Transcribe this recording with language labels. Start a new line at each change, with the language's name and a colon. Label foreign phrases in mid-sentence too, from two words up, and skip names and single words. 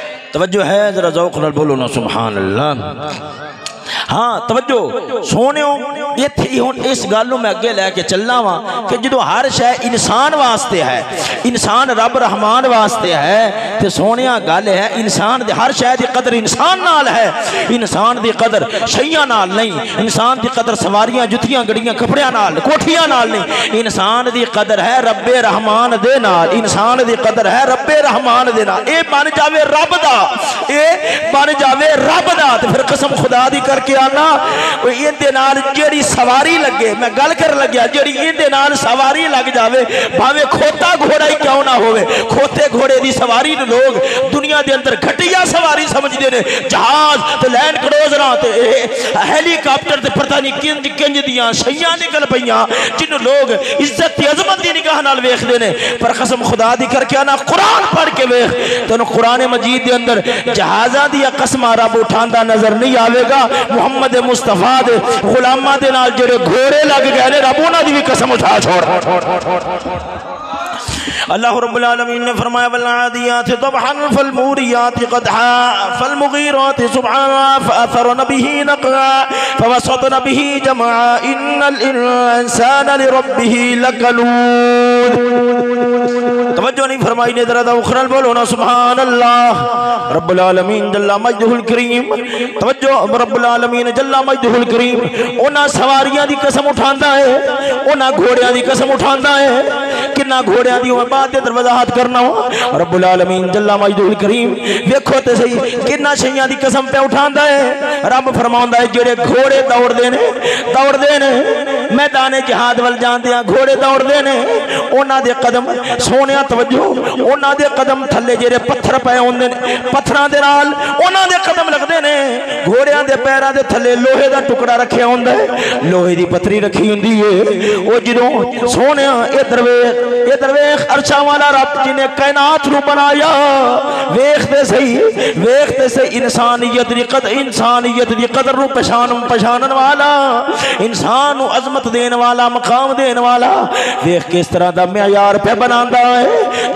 Punjabi: توجہ ہے ذرا ذوق نال بولو نا سبحان اللہ. ہاں توجہ سونےو ایتھے ہن اس گل میں اگے لے کے چلنا وا کہ جدو ہر شے انسان واسطے ہے، انسان رب رحمان واسطے ہے تے سونیا گل ہے انسان دے ہر شے دی قدر انسان نال ہے. انسان دی قدر شیاں نال نہیں، انسان دی قدر سواریاں جتیاں گڑیاں کپڑیاں نال کوٹھیاں نال نہیں. انسان دی قدر ہے رب رحمان دے نال، انسان دی قدر ہے رب رحمان دے نال. اے بن جاوے رب دا، اے بن جاوے رب دا تے پھر قسم خدا دی کر کے آنا این دے نال جیڑی سواری لگے، میں گل کر لگیا جیڑی این دے نال سواری لگ جاوے بھاوے کھوتا گھوڑا ہی کیوں نہ ہوئے. کھوتے گھوڑے دی سواری لوگ دنیا دے اندر گھٹیا سواری سمجھ دے نے، جہاز تے لینڈ کروزراں تے ہیلی کاپٹر تے پتہ نہیں کنج دیاں شیاں نکل پیاں جن لوگ عزت تے عظمت دی نگاہ نال ویکھ دے نے. پر قسم خدا دی کر کے آنا قرآن پڑھ کے ویکھ تینوں قرآن مجید دے اندر جہازاں دی قسماں رب اٹھاندا نظر نہیں آوے گا. محمد مصطفیٰ دے غلاماں دے نال جڑے گھوڑے لگ گئے نے رب انہاں دی بھی قسم اٹھا چھوڑ. اللہ رب العالمین نے فرمایا
Arabic: والعادیات ضبحا فالموریات قدحا فالمغیرات صبحا فأثرن به نقعا فوسطن به جمعا ان الانسان لربه لکنود.
Punjabi: توجہ نہیں فرمائی نے ذرا اخرى بولو نا سبحان اللہ. رب العالمین جل مجدہ الکریم، توجہ رب العالمین جل مجدہ الکریم انہاں سواریاں دی قسم اٹھاندا ہے، انہاں گھوڑیاں دی قسم اٹھاندا ہے. کنا گھوڑیاں دی میں بات در وضاحت کرنا ہوں. رب العالمین جل مجدہ الکریم ویکھو تے صحیح کنا شیاں دی قسم پہ اٹھاندا ہے. رب فرماوندا ہے جڑے گھوڑے دوڑ دے نے میدان جہاد ول جاندے ہیں گھوڑے دوڑ دے نے انہاں دے قدم سونیا توجہ انہاں دے قدم تھلے جڑے پتھر پے ہوندے نے پتھراں دے نال انہاں دے قدم لگدے نے. گھوڑیاں دے پیراں دے تھلے لوہے دا ٹکڑا رکھیا ہوندا ہے، لوہے دی پتھری رکھی ہوندی ہے. او جدوں سونیا ادھر ویکھ عرشاں والا رب جن نے کائنات نو بنایا ویکھتے صحیح انسانیت دی قدر نو پہچانن والا، انسان نو عظمت دین والا، مقام دین والا ویکھ کے اس طرح دا معیار پہ بناندا ہے.